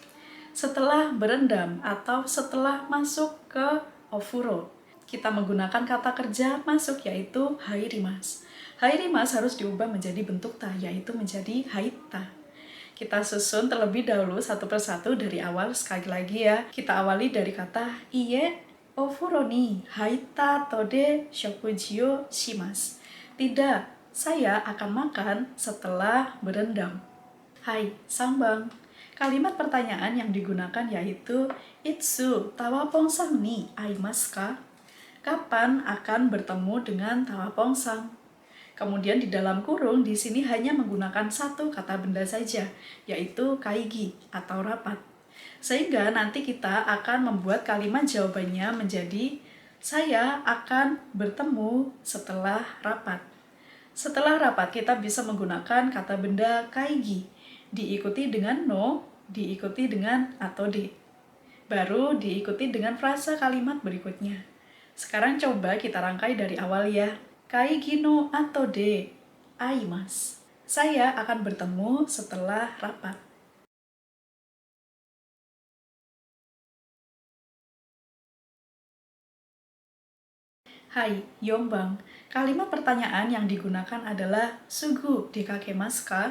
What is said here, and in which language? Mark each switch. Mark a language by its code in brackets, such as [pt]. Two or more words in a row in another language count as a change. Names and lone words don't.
[id] Setelah berendam atau setelah masuk ke ofuro, kita menggunakan kata kerja masuk yaitu hairimasu. Hairimasu harus diubah menjadi bentuk ta, yaitu menjadi haita. Kita susun terlebih dahulu satu persatu dari awal sekali lagi ya. Kita awali dari kata [ja] いいえ お風呂 に 入った あとで 食事 を します. [id] Tidak, saya akan makan setelah berendam. [ja] はい、3番. [id] Kalimat pertanyaan yang digunakan yaitu [ja] いつ タワポンサン に 会います か? [id] Kapan akan bertemu dengan tawapongsang? Kemudian di dalam kurung di sini hanya menggunakan satu kata benda saja, yaitu kaigi atau rapat. Sehingga nanti kita akan membuat kalimat jawabannya menjadi saya akan bertemu setelah rapat. Setelah rapat kita bisa menggunakan kata benda kaigi, diikuti dengan no, diikuti dengan atau de. Baru diikuti dengan frasa kalimat berikutnya. Sekarang coba kita rangkai dari awal ya. [ja] 会議 の 後 で 会います. [id] Saya akan bertemu setelah rapat. [ja] はい、4番. [id] Kalimat pertanyaan yang digunakan adalah [ja] すぐ 出かけます か?